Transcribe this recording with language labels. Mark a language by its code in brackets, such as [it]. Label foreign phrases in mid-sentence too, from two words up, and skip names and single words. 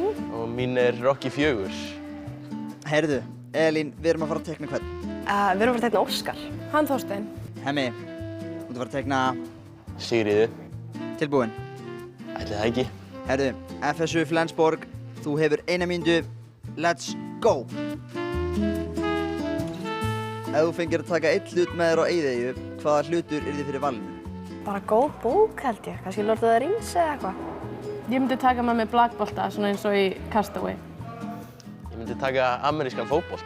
[is] Og mín er Rocky 4. Heyrðu, Elín, við erum að fara að teikna hvern? Við erum að fara að teikna Óskar. Hann Þorsteinn. Hemmi, þú ert að fara að teikna Sigríði. tilbúin. Ætli það ekki. Heyrðu, FSU Flensborg, þú hefur 1 mínútu. [en] Let's go! [is] Ef þú fengir að taka 1 hlut með þér á eyðieyju, hvaða hlutur yrði fyrir valinu? Bara góð bók held ég, kannski [en] Lord of the Rings [is] eða eitthvað. Ég myndi taka með mig blakbolta, svona eins og í Castaway. Ég myndi taka amerískan fótbolta.